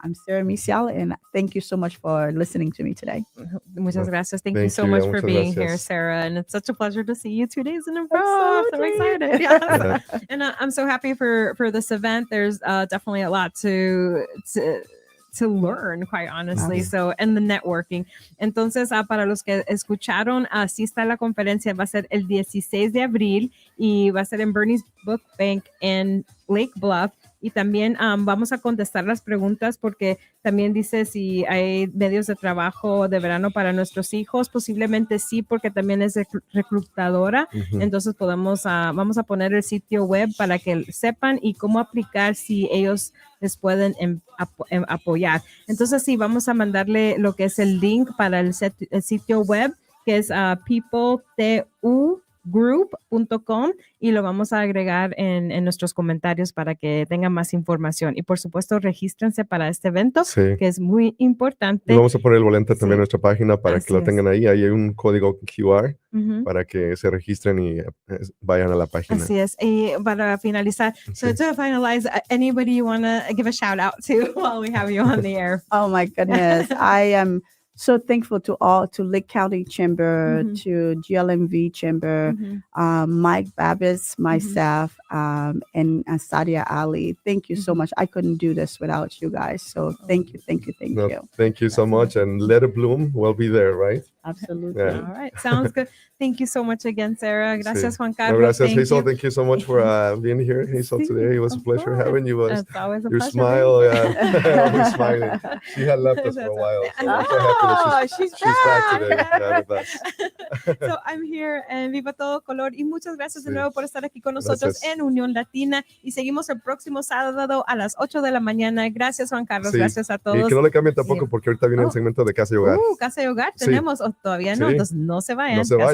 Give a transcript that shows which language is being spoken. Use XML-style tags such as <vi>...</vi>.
<en>I'm Sarah Mitial, and thank you so much for listening to me today.</en> <es>Muchas gracias.</es> <en>Thank you so much for being here, Sarah. And it's such a pleasure to see you 2 days in a row. I'm so excited. Yes. And I'm so happy for this event. There's definitely a lot to learn, quite honestly. So, and the networking.</en> <es>Entonces, para los que escucharon, así está la conferencia. Va a ser el 16 de abril y va a ser en Bernie's Book Bank en Lake Bluff. Y también vamos a contestar las preguntas porque también dice si hay medios de trabajo de verano para nuestros hijos. Posiblemente sí, porque también es reclutadora. Entonces vamos a poner el sitio web para que sepan y cómo aplicar si ellos les pueden apoyar. Entonces sí, vamos a mandarle lo que es el link para el sitio web, que es peopletugroup.com, y lo vamos a agregar en nuestros comentarios para que tengan más información. Y por supuesto, regístrense para este evento, que es muy importante. Y vamos a poner el boleto también en nuestra página para que lo tengan ahí. Ahí hay un código QR para que se registren y vayan a la página. Así es. Y para finalizar,</es> <en>so to finalize, anybody you want to give a shout out to while we have you on the air? Oh my goodness. I am so thankful to Lake County Chamber, to GLMV Chamber, Mike Babbis, my staff, and Sadia Ali. Thank you so much. I couldn't do this without you guys. So thank you. Thank you so much. And Let It Bloom will be there, right? Absolutely. Yeah. All right. Sounds good. Thank you so much again, Sarah.</en> <es>Gracias, Juan Carlos. Gracias, Hazel.</es> <en>Thank you so much for being here, Hazel, today. It was a pleasure having you. It's always a your pleasure. Smile, always smiling. She had left us for a while. So I'm so happy that she's back today with us. So I'm here</en> <es>en Viva Todo Color y muchas gracias de nuevo por estar aquí con nosotros en Unión Latina y seguimos el próximo sábado a las 8 de la mañana. Gracias, Juan Carlos. Gracias a todos. Y que no le cambien tampoco porque ahorita viene el segmento de Casa y Hogar. Casa y Hogar tenemos, todavía no, entonces no se vayan. No se Casa</es>